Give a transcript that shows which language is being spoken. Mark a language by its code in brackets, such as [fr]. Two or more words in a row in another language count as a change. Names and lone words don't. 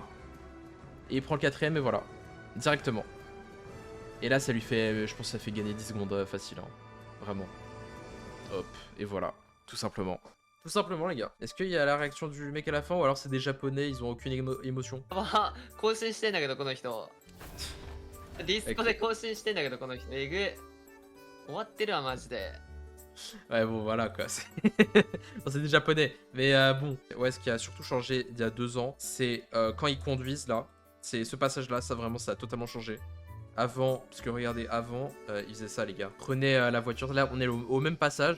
[fr] Et il prend le 4ème, et voilà. Directement. Et là, ça lui fait... Je pense que ça fait gagner 10 secondes facile. Hein. Vraiment. Hop, et voilà. Tout simplement. Tout simplement, les gars. Est-ce qu'il y a la réaction du mec à la fin ou alors c'est des japonais, ils ont aucune émotion? [ja] まあ更新してんだけどこの人ディスコで更新してんだけどこの人えぐい終わってるわマジで [fr] Ouais, bon, voilà quoi. Bon, c'est des japonais. Mais bon, ouais, ce qui a surtout changé il y a 2 ans, c'est quand ils conduisent là. C'est ce passage-là, ça vraiment, ça a totalement changé. Avant, parce que regardez, avant, ils faisaient ça, les gars. Prenez la voiture, là, on est au même passage.